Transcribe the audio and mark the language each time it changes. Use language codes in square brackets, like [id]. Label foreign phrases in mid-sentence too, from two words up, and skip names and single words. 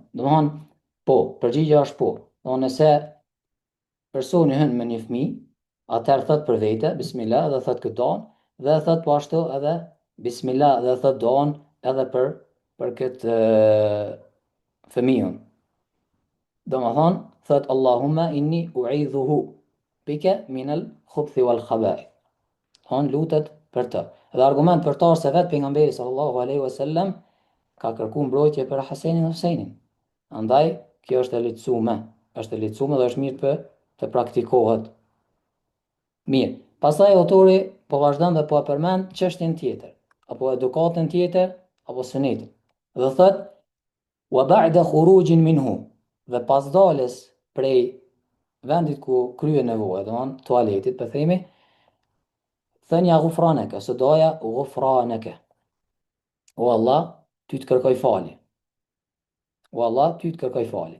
[sq] Domethënë po, përgjigjja është po. Domethënë nëse personi hyn me një fëmijë, atëherë thot për vete bismillah dhe thot këtë don dhe thot po ashtu edhe bismillah dhe thot don edhe për këtë fëmijën. Domethënë thot [ar] اللهم إني أعيذه بك من الخبث والخبائث. [sq] thonë lutet për të. Dhe argument për ta është se vetë pejgamberi [ar] صلى الله عليه وسلم [sq] ka kërku mbrojtje për Hasenin dhe Huseinin. Andaj, kjo është e lehtësuar dhe është mirë për të praktikohet. Mirë. Pastaj autori po vazhdon dhe po e përmend çështjen tjetër, apo edukatën tjetër, apo sunetin. Dhe thot: [ar] "وبعد خروج منه", [sq] dhe pas daljes prej vendit ku kryen nevojë, domthonë tualetit, po themi, thënja ghufranaka, ose doja ghufranaka. O Allah, ty të kërkoj falje. O Allah, ty të kërkoj falje.